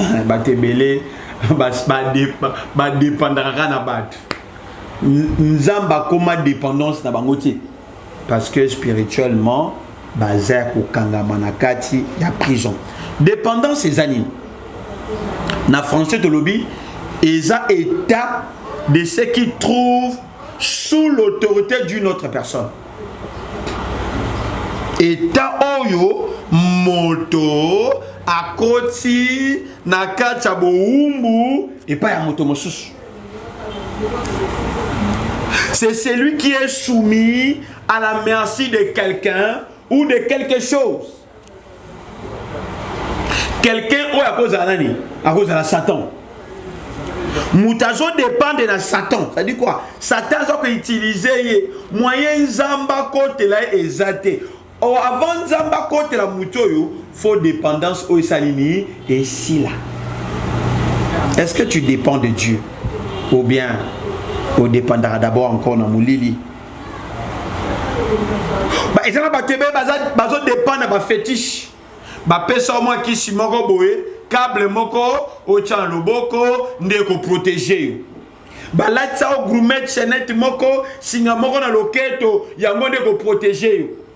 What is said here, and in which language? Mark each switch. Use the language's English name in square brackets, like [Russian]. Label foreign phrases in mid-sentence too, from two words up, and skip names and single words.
[Lingala] Bato ebele, bas-, ba dé-, ba, ba dépendaka na bato. N-, Nzambe akoma dépendance na bango te. [French] Parce que spirituellement, [Lingala] baza ya kokangama na kati ya prison. [French] Dépendance [Lingala] eza nini? Na français tolobi, eza [French] état de ce qui trouve sous l'autorité d'une autre personne. [Lingala] État oyo moto akoti na kati ya bowumbu epai ya moto mosusu. [French] C'est celui qui est soumis à la merci de quelqu'un ou de quelque chose. [Lingala] Quelqu'un oyo akozala nani? Akozala Satan. Moto azo dépendre na Satan. [French] Ça dit quoi? [Lingala] Satan azo ko utiliser ye. Moyen nzamba kotela ye eza te. Or, avant nzamba kotela moto oyo, [French] faux dépendance [Lingala] oyo esali nini? Esila. [French] Est-ce que tu dépends de Dieu? Ou bien, on dépendra d'abord encore [Lingala] na molili? Ba, eza na bato ebele baza, bazo dépendre na ba fétiche. Ba pesa mwa kisi moko boye, câble moko, otya na loboko, nde ko protéger yo. Ba latisa o gourmet chaînette moko, singa moko na loketo, yango nde ko protéger yo.